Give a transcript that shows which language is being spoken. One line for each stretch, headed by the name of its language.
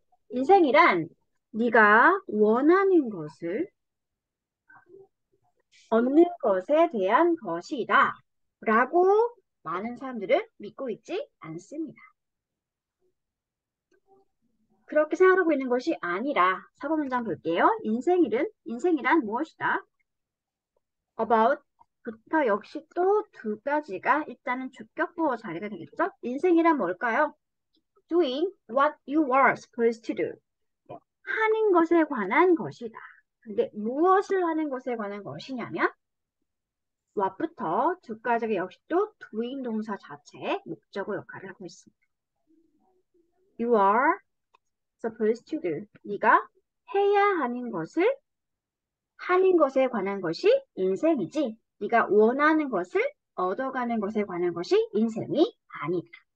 Korean: 인생이란 네가 원하는 것을 얻는 것에 대한 것이다 라고 많은 사람들은 믿고 있지 않습니다. 그렇게 생각하고 있는 것이 아니라 4번 문장 볼게요. 인생이란 무엇이다? About 부터 역시 또 두 가지가 일단은 주격보호 자리가 되겠죠? 인생이란 뭘까요?
English: Doing what you are supposed to do.
Korean: 하는 것에 관한 것이다. 근데 무엇을 하는 것에 관한 것이냐면 what부터 두 가지가 역시 또 doing 동사 자체의 목적어 역할을 하고 있습니다.
English: You are supposed to do.
Korean: 네가 해야 하는 것을 하는 것에 관한 것이 인생이지 네가 원하는 것을 얻어가는 것에 관한 것이 인생이 아니다.